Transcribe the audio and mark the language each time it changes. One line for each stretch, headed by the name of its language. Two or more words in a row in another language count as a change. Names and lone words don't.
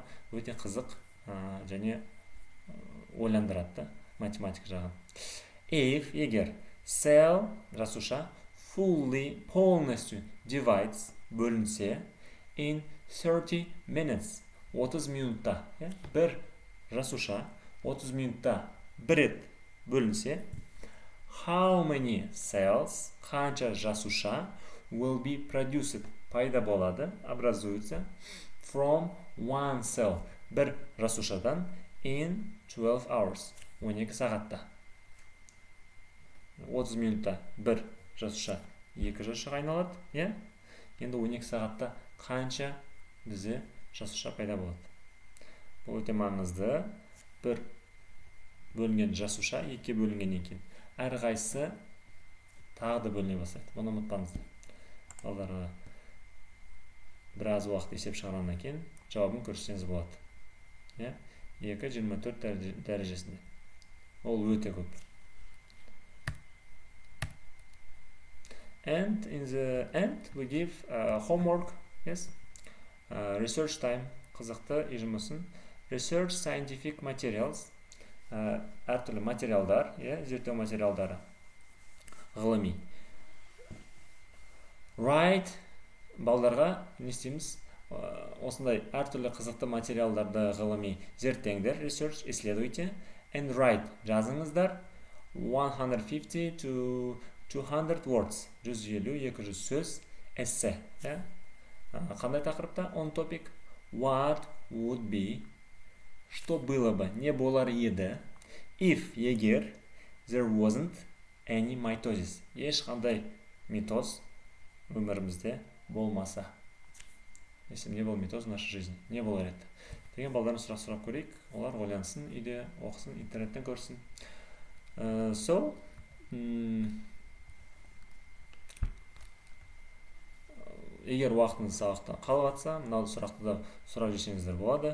Kazakh: Өте қызық және ойландырады математика жағы.
English: If, егер, cell, жасуша, fully, полностью divides, бөлінсе, in 30
Kazakh: minutes, 30 минутта, бір жасуша 30 минутта бір рет бөлінсе,
English: how many cells,
Kazakh: қанша жасуша
English: will be produced,
Kazakh: пайда болады, образуется,
English: from one cell,
Kazakh: бір жасушадан
English: in 12 hours,
Kazakh: 12 сағатта. 30 минутта бір жасуша, екі жасушаға айналады, енді 12 сағатта қанша бізде жасуша пайда болады. Бұл өте маңызды. Бір бөлінген жасуша, екі бөлінгеннен кейін әрқайсысы тағы да бөліне бастайды. Оны ұмытпаңыздар. Балдарға біраз уақыт есеп шығарғаннан кейін жауабын көрсетсеңіз болады. 2,24 дәрежесінде. Ол өте көп.
English: And in the end we give homework, research time,
Kazakh: қызықты үй жұмысын.
English: Research scientific materials,
Kazakh: әртүрлі материалдар, зерттеу материалдары, ғылыми. Write, балдарға не істейміз? Осындай әртүрлі қызықты материалдарды ғылыми зерттеңдер, research, исследуйте,
English: and write, жазыңыздар, 150 to 200 words, 150-200 сөз, эссе.
Kazakh: Қандай тақырыпта?
English: On topic, what would be,
Russian: что было бы,
Kazakh: не болар еді,
English: if, егер, there wasn't any mitosis.
Kazakh: Ешқандай митоз өмірімізде болмаса.
Russian: Если не был митоз в нашей жизни,
Kazakh: не болар еді. Деген балдардан сұрап көрейік. Олар ойлансын, үйде оқысын, интернеттен көрсін. Егер уақытыңыз сабақта қалып жатса, мынау сұрақты да сұрап жесеңіздер болады.